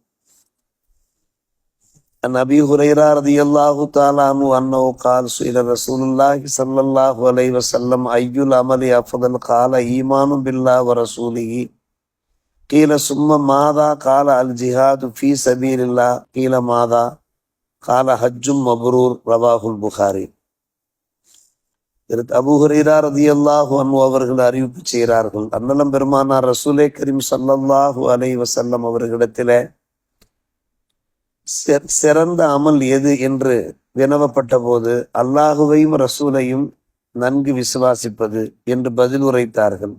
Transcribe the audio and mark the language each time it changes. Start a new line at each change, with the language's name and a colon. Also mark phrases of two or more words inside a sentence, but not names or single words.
Arabic: عن أبي هريرة رضي الله تعالى عنه أنه قال سئل رسول الله صلى الله عليه وسلم أي العمل أفضل؟ قال إيمان بالله ورسوله. قيل ثم ماذا؟ قال الجهاد في سبيل الله. قيل ماذا؟ قال حج مبرور. رواه البخاري.
Tamil: அபூ ஹுரைரா
Arabic: رضي الله عنه
Tamil: அவர்கள் அறிவிப்பு செய்கிறார்கள், அன்னலம் பெருமானார் ரசூலே கரீம்
Arabic: صلى الله عليه وسلم
Tamil: அவர்களிடத்திலே சிறந்த அமல் எது என்று வினவப்பட்ட போது அல்லாஹுவையும் ரசூலையும் நன்கு விசுவாசிப்பது என்று பதில் உரைத்தார்கள்.